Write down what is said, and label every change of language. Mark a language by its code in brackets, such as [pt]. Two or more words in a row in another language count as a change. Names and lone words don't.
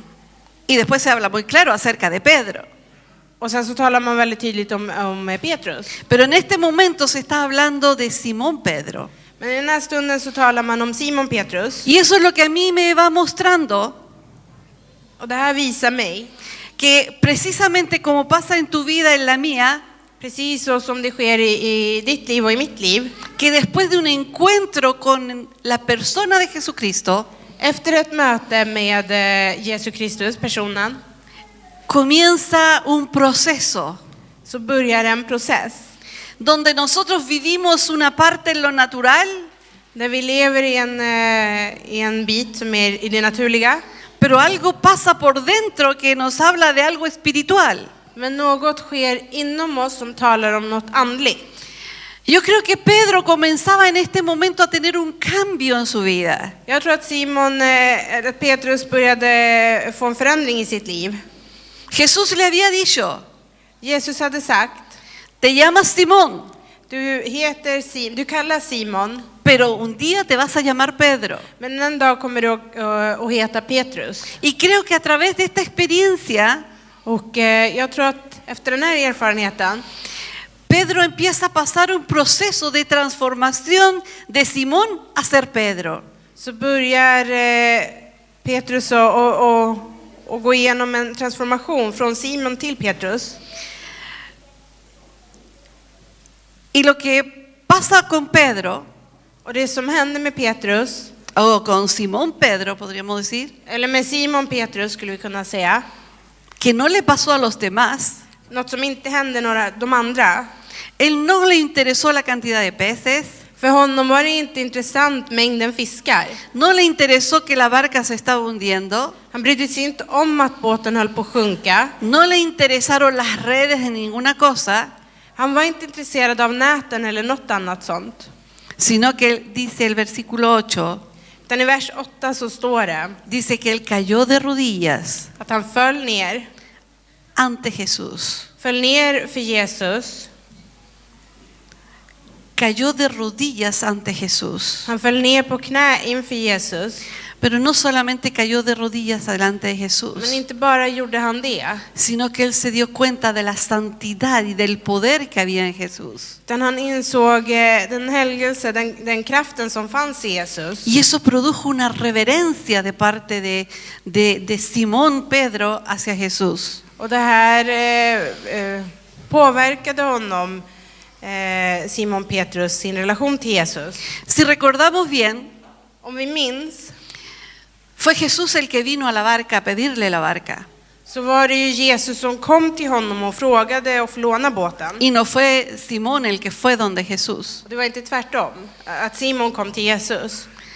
[es] Y después se habla muy claro acerca de Pedro. [sv] Och sen så talar man väldigt tydligt om Petrus. [es] Pero en este momento se está hablando de Simón Pedro. [sv] Men i den här stunden så talar man om Simon Petrus. [es] Y eso es lo que a mí me va mostrando [sv] Och det här visar mig, [es] que precisamente como pasa en tu vida, en la mía, [sv] precis så som det sker i ditt liv och i mitt liv, [es] que después de un encuentro con la persona de Jesucristo, [sv] efter ett möte med Jesus Kristus, personen, [es] comienza un proceso [sv] så börjar en process. [es] donde nosotros vivimos una parte en lo natural, [sv] Där vi lever i en bit som är i det naturliga. [es] pero algo pasa por dentro que nos habla de algo espiritual. [sv] Men något sker inom oss som talar om något andligt. [es] Yo creo que Pedro comenzaba en este momento a tener un cambio en su vida. [sv] Jag tror att Petrus började få en förändring i sitt liv. [es] Jesús le había dicho, [sv] Jesus hade sagt, [es] te llamas Simón, [sv] du kallas Simon, [es] pero un día te vas a llamar Pedro. [sv] men en dag kommer du att heta Petrus. [es] Y creo que a través de esta experiencia, [sv] Och jag tror att efter den här erfarenheten [es] Pedro empieza a pasar un proceso de transformación de Simón a ser Pedro. [sv] så börjar Petrus att gå igenom en transformation från Simon till Petrus. [es] Y lo que pasa con Pedro, [sv] Och det som hände med Petrus, [es] o con Simón Pedro podríamos decir, [sv] eller med Simon Petrus skulle vi kunna säga, [es] que no le pasó a los demás. [sv] något som inte hände de andra. [es] Él no le interesó la cantidad de peces, [sv] För honom var det inte intressant mängden fiskar. [es] no le interesó que la barca se estaba hundiendo, [sv] Han brydde sig inte om att båten höll på att sjunka. [es] no le interesaron las redes de ninguna cosa, [sv] Han var inte intresserad av näten eller något annat sånt. [es] sino que dice el versículo 8, [sv] Utan i vers 8 så står det [es] dice que él cayó de rodillas [sv] att han föll ner [es] ante Jesús. [sv] för Jesus. [es] Cayó de rodillas ante Jesús. [sv] Han föll ner på knä inför Jesus. [es] Pero no solamente cayó de rodillas delante de Jesús, [sv] Men inte bara gjorde han det, [es] sino que él se dio cuenta de la santidad y del poder que había en Jesús. [sv] utan han insåg den helgelse, den kraften som fanns i Jesus. [es] Y eso produjo una reverencia de parte de Simón Pedro hacia Jesús. [sv] Och det här påverkade honom, Simon Petrus, sin relation till Jesus. [es] Si recordamos bien, [sv] Om vi minns [es] fue Jesús el que vino a la barca a pedirle la barca. [sv] så var det ju Jesus som kom till honom och frågade att få låna båten. [es] Y no fue Simón el que fue donde Jesús, [sv] Och det var inte tvärtom, att Simon kom till Jesus.